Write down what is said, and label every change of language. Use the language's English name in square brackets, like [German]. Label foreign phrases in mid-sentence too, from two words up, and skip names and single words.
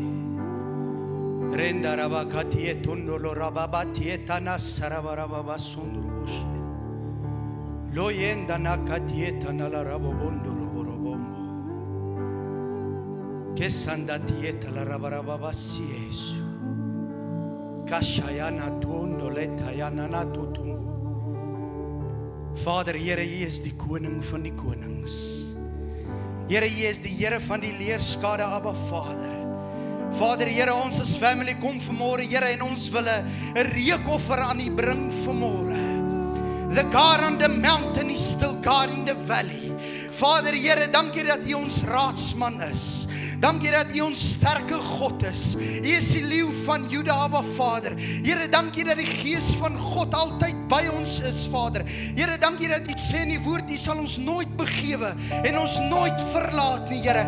[Afrikaans] Renda raba katie tundolo rababa tieta na sarabaraba basundrubo she. Lo yenda na katieta na la rabo bondoro borobombo. Kesanda tieta la rabaraba basi Yesu. Kashayana tundo letayana na tutungu. Vader, Here, U is die koning van die konings. Here, U is die Here van die leerskade, Abba Vader. Vader, Here, ons as family kom vanmôre, Here, en ons wil 'n reukoffer aan U bring vanmôre. [English] The God on the mountain is still God in the valley. [Afrikaans] Vader, Here, dankie dat U ons raadsman is. Dankie dat U ons sterke God is. U is die leeu van Juda, Abba Vader. Here, dankie dat die Gees van God altyd by ons is, Vader. Here, dankie dat U sê in die woord, U sal ons nooit begewe en ons nooit verlaat nie, Here.